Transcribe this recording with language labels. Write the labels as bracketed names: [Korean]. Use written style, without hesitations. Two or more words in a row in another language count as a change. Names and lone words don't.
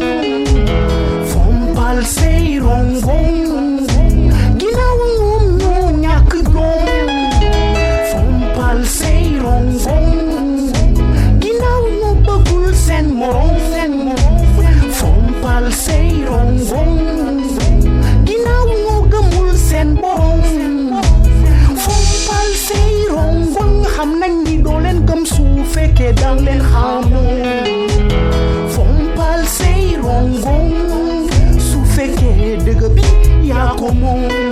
[Wolof] Fompal say [English] wrong wrong, [Wolof] ginaw mo ñak jom. Fompal say [English] wrong wrong, [Wolof] ginaw mo bëggul sen morom. Fompal say [English] wrong wrong, [Wolof] ginaw mo gëmul sen borom. Fompal say [English] wrong wrong, [Wolof] xam nañ ni doo leen gëm su fekkee dang leen xamoon. Fompal say [English] wrong wrong, [Wolof] su fekkee dëgg bi yaa ko moom.